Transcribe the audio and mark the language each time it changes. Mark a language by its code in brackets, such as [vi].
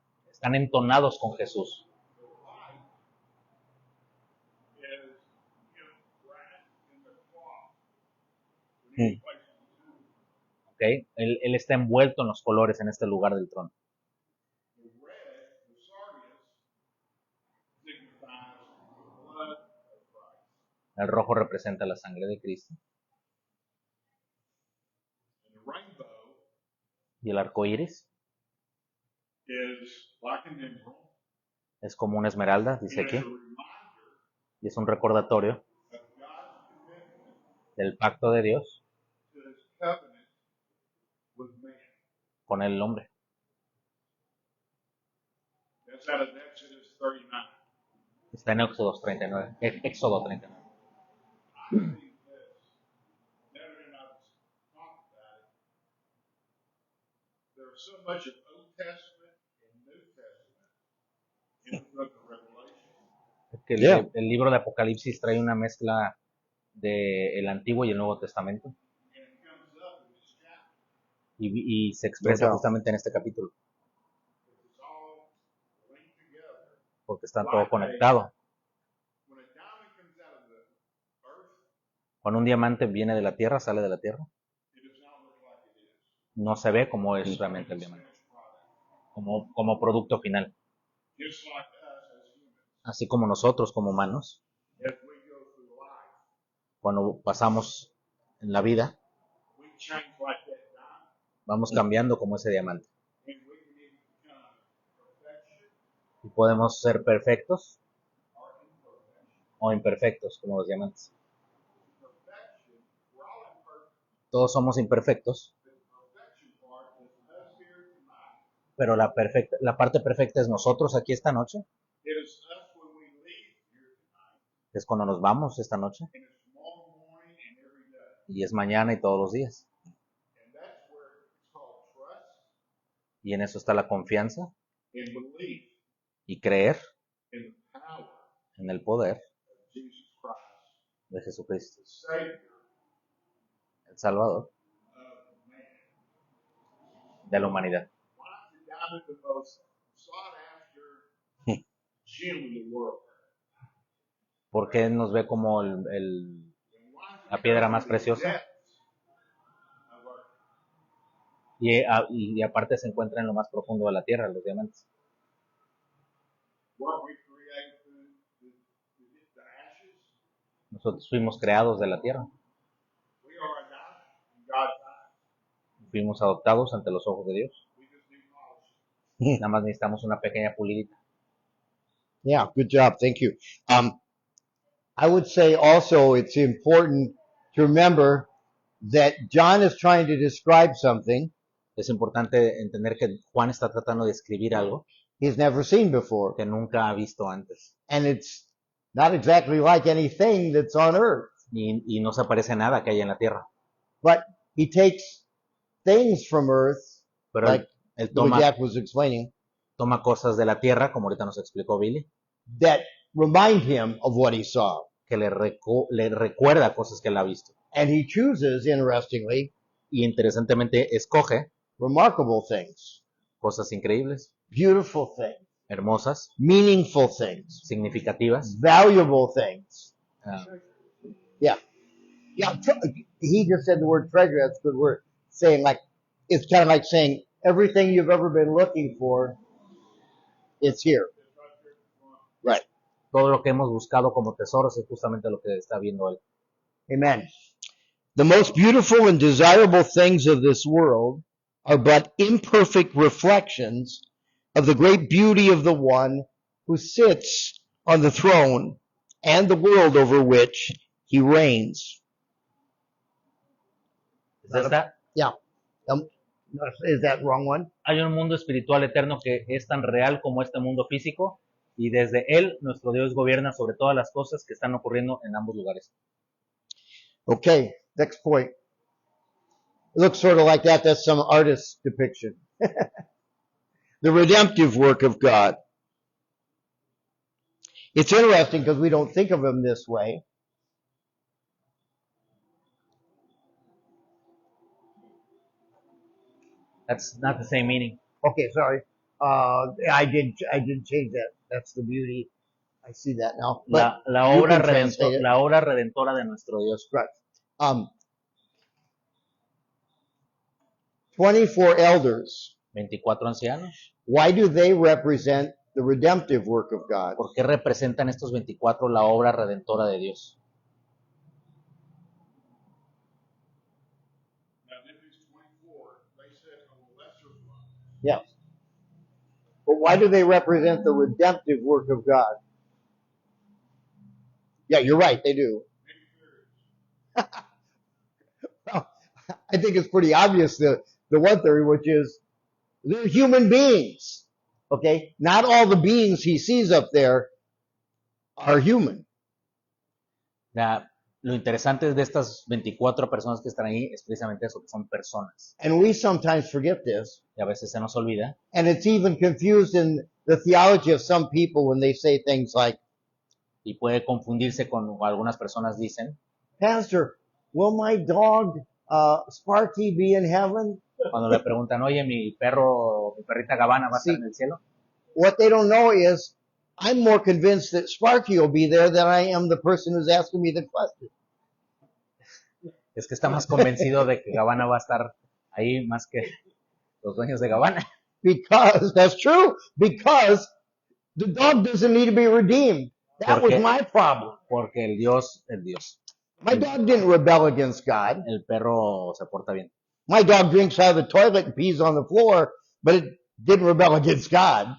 [es] están entonados con Jesús. [en] The light is him wrapped in the cloth when he placed in the tomb. [es] ¿Ok? Él está envuelto en los colores en este lugar del trono. [en] The red, the sardius, signifies the blood of Christ. [es] El rojo representa la sangre de Cristo. [en] And the rainbow [es] Y el arco iris [en] is like an emerald. [es] es como una esmeralda, dice [en] And [es] aquí. [en] it's a reminder [es] Y es un recordatorio [en] of God's commitment [es] del pacto de Dios [en] to his covenant with man. [es] con el hombre. [en] That's out of Exodus 39. [es] Está en Éxodo 39. Éxodo 39. [en] I believe this. Devin and I was talking about it. There's so much of Old Testament and New Testament in the book of Revelation. [es] Que [en] Yeah. [es] el libro de Apocalipsis trae una mezcla del Antiguo y el Nuevo Testamento. [en] And it comes up in this chapter. [es] Y se expresa [en] No doubt. [es] justamente en este capítulo. [en] It's all linked together. [es] Porque está todo conectado. [en] When a diamond comes out of the earth, [es] Cuando un diamante viene de la tierra, sale de la tierra, [en] it does not look like it is. [es] no se ve como es realmente el [en] It's [es] diamante, [en] finished product. [es] como producto final. [en] Just like us as humans. [es] Así como nosotros como humanos, [en] As we go through life, [es] cuando pasamos en la vida, [en] we change like that diamond. [es] vamos cambiando como ese diamante. [en] And we can either become perfection [es] Y podemos ser perfectos [en] or imperfection. [es] o imperfectos como los diamantes. [en] Perfection, we're all imperfect. [es] Todos somos imperfectos, [en] The perfection part is us here tonight. [es] pero la parte perfecta es nosotros aquí esta noche, [en] It is us when we leave here tonight. [es] es cuando nos vamos esta noche, [en] And it's tomorrow morning and every day. [es] y es mañana y todos los días. [en] And that's where it's called trust [es] Y en eso está la confianza [en] and belief [es] y creer [en] in the power [es] en el poder [en] of Jesus Christ, [es] de Jesucristo, [en] the Savior [es] el Salvador [en] of man. [es] de la humanidad. [en] Why is the diamond the most sought after gem in the world? [es] Porque nos ve como [en] And why is it [es] la piedra [en] come [es] más [en] from the [es] preciosa. [en] depths of our [es] Y aparte se encuentra en lo más profundo de la tierra, los diamantes. [en] Weren't we created to get the ashes? [es] Nosotros fuimos creados de la tierra, [en] We are a diamond in God's eyes. [es] fuimos adoptados ante los ojos de Dios. [en] We just need polish. [es] Nada más necesitamos una pequeña pulidita. [en] Yeah, good job. Thank you. I would say also it's important to remember that John is trying to describe something, [es] Es importante entender que Juan está tratando de escribir algo, [en] he's never seen before. [es] que nunca ha visto antes. [en] And it's not exactly like anything that's on earth. [es] Y no se parece a nada que hay en la tierra. [en] But he takes things from earth, [es] Pero [en] like [es] él [en] what Jack was explaining, [es] toma cosas de la tierra, como ahorita nos explicó Billy, [en] that remind him of what he saw. [es] que le recuerda cosas que él ha visto. [en] And he chooses, interestingly, [es] Y interesantemente escoge [en] remarkable things, [es] cosas increíbles, [en] beautiful things, [es] hermosas, [en] meaningful things, [es] significativas. [en] valuable things. Ah, Yeah. Yeah. He just said the word treasure. That's a good word. Saying like, it's kind of like saying everything you've ever been looking for, it's here. Right. [es] todo lo que hemos buscado como tesoros es justamente lo que está viendo él. Amen. [en] The most beautiful and desirable things of this world are but imperfect reflections of the great beauty of the one who sits on the throne and the world over which he reigns. [es] ¿Es esta? [en] Yeah. Is that wrong one? [es] Hay un mundo espiritual eterno que es tan real como este mundo físico y desde él nuestro Dios gobierna sobre todas las cosas que están ocurriendo en ambos lugares. [en] Okay, next point. It looks sort of like that. That's some artist's depiction. The redemptive work of God. It's interesting because we don't think of him this way. That's not the same meaning. Okay, sorry. I did change that. That's the beauty. I see that now. But [es] La [en] you [es] obra [en] can translate it. [es] la obra redentora de nuestro Dios. [en] Right. 24 elders. [es] 24 ancianos. [en] Why do they represent the redemptive work of God? [es] ¿Por qué representan estos 24 la obra redentora de Dios? [en] Now, in these 24, they said a lesser one. Yes. But why do they represent the redemptive work of God? Yeah, you're right, they do. Well, I think it's pretty obvious the one theory, which is they're human beings. Okay? Not all the beings he sees up there are human. [es] Lo interesante de estas 24 personas que están ahí es precisamente eso, que son personas. [en] And we sometimes forget this. [es] Y a veces se nos olvida. [en] And it's even confused in the theology of some people when they say things like, [es] Y puede confundirse con algunas personas dicen, [en] Pastor, will my dog Sparky be in heaven? [es] cuando le preguntan, oye, mi perrita Gavana va a estar en el cielo. [en] What they don't know is I'm more convinced that Sparky will be there than I am the person who's asking me the question. [es] Es que está más convencido de que Gavana va a estar ahí más que los dueños de Gavana. [en] Because, that's true, because the dog doesn't need to be redeemed. That was [es] Porque- [en] my problem. [es] Porque el Dios, [en] My dog didn't rebel against God. [es] el perro se porta bien. [en] My dog drinks out of the toilet and pees on the floor, but it didn't rebel against God.